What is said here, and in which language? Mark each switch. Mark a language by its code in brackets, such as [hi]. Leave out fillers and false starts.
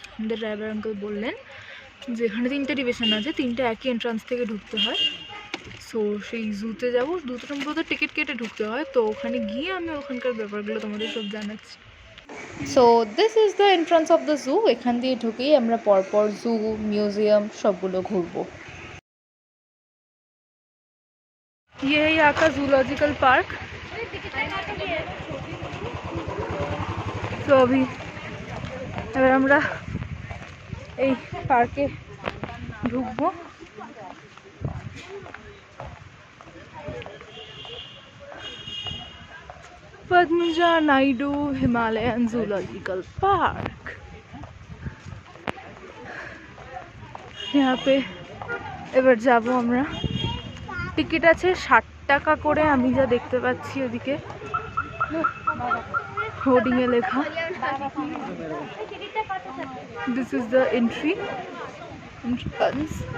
[bn] আমাদের driver uncle বললেন যেখানে 3টে ডিভিশন আছে, 3টে একই এন্ট্রান্স থেকে ঢুকতে হয়। সো সেই জুতে যাবো, দুটো সম্ভবত টিকিট কেটে ঢুকতে হয়। তো ওখানে গিয়ে আমি ওখানকার ব্যাপারগুলো তোমাদের সব জানাচ্ছি। [en] So this is the entrance of the zoo. [bn] এখান দিয়ে ঢুকেই আমরা পরপর জু, মিউজিয়াম সবগুলো ঘুরবো। [hi] ये है यहाँ का जूलॉजिकल पार्क। तो अभी [bn] এবার আমরা এই পার্কে ঢুকবো। [hi] Padmaja Naidu Himalayan zoological park. यहाँ पे [bn] এবার যাব আমরা। টিকিট আছে 60 টাকা করে, আমি যা দেখতে পাচ্ছি ওদিকে [hi] होर्डिंग में लिखा। [en] This is the entry entrance.